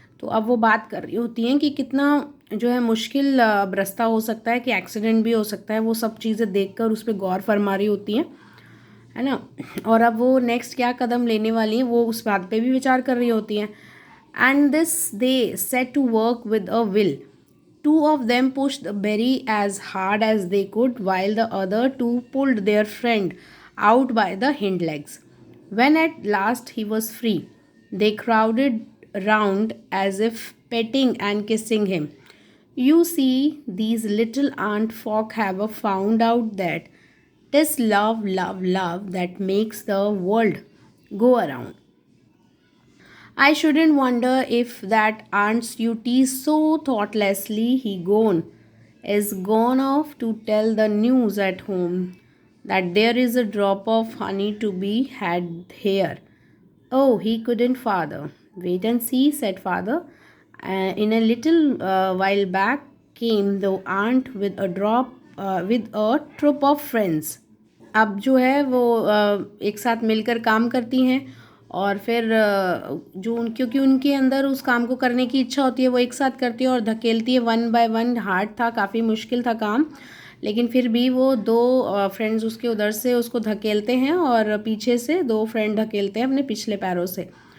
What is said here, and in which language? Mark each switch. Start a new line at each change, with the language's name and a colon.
Hindi: तो अब वो बात कर रही होती हैं कि कितना जो है मुश्किल रास्ता हो सकता है, कि एक्सीडेंट भी हो सकता है। वो सब चीज़ें देखकर उस पर गौर फरमा रही होती हैं, है ना। और अब वो नेक्स्ट क्या कदम लेने वाली हैं वो उस बात पे भी विचार कर रही होती हैं।
English: And this they set to work with a will. 2 of them pushed the berry as hard as they could, while the other 2 pulled their friend out by the hind legs. When at last he was free, they crowded round as if petting and kissing him. You see, these little ant folk have found out that 'tis love, love, love that makes the world go around. I shouldn't wonder if that aunt's you tease so thoughtlessly is gone off to tell the news at home that there is a drop of honey to be had here. Oh, he couldn't, father. Wait and see, said father. In a little while back came the aunt with a troop of friends.
Hindi: अब जो है वो एक साथ मिलकर काम करती हैं, और फिर क्योंकि उनके अंदर उस काम को करने की इच्छा होती है, वो एक साथ करती है और धकेलती है। 1 by 1 हार्ड था, काफ़ी मुश्किल था काम, लेकिन फिर भी वो 2 फ्रेंड्स उसके उधर से उसको धकेलते हैं और पीछे से 2 फ्रेंड धकेलते हैं अपने पिछले पैरों से।